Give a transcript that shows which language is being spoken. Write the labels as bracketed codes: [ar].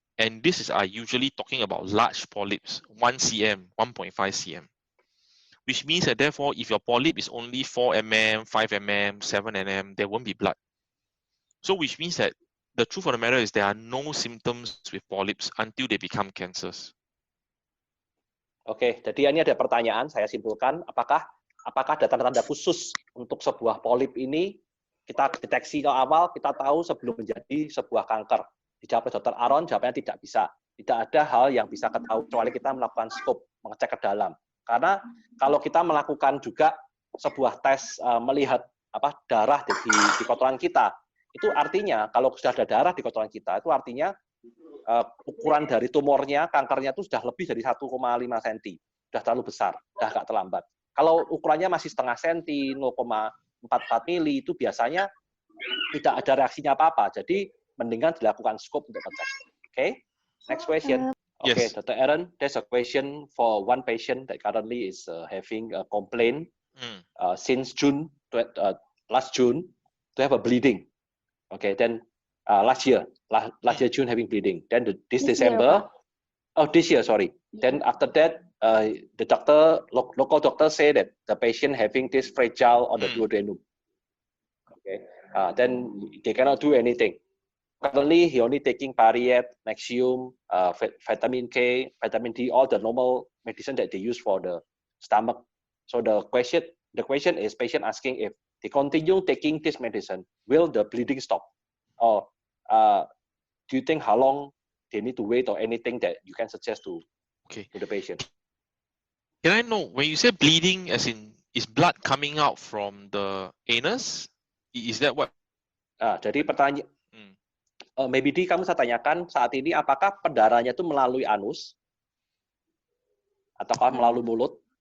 [en] And this is usually talking about large polyps, 1 cm, 1.5 cm. Which means that therefore, if your polyp is only 4 mm, 5 mm, 7 mm, there won't be blood. So which means that the truth of the matter is there are no symptoms with polyps until they become cancers. [id] Oke, jadi ini ada pertanyaan, saya simpulkan, apakah ada tanda-tanda khusus untuk sebuah polip ini, kita deteksi ke awal, kita tahu sebelum menjadi sebuah kanker. Dijawab oleh Dr. Aaron, jawabannya tidak bisa. Tidak ada hal yang bisa ketahui, kecuali kita melakukan scope, mengecek ke dalam. Karena kalau kita melakukan juga sebuah tes melihat darah di kotoran kita, itu artinya kalau sudah ada darah di kotoran kita, itu artinya ukuran dari tumornya, kankernya itu sudah lebih dari 1,5 cm. Sudah terlalu besar, sudah agak terlambat. Kalau ukurannya masih setengah senti, 0,44 mili, itu biasanya tidak ada reaksinya apa-apa. Jadi, mendingan dilakukan scope untuk ngecek. Oke, [en] next question. Okay, Dr. Aaron, there's a question for one patient that currently is having a complaint since June, last June, to have a bleeding. Okay, then last year June having bleeding. Then this December, this year, sorry. Then after that, the local doctor say that the patient having this fragile on the duodenum. Okay, then they cannot do anything. Currently, he only taking Pariet, Nexium, vitamin K, vitamin D, all the normal medicine that they use for the stomach. So the question is patient asking if they continue taking this medicine, will the bleeding stop? Or do you think how long they need to wait or anything that you can suggest to the patient? Can I know, when you say bleeding, as in, is blood coming out from the anus? Is that what? [id] Jadi pertanyaan, maybe kamu saya tanyakan saat ini, apakah pendarahannya itu melalui anus? Ataukah melalui mulut?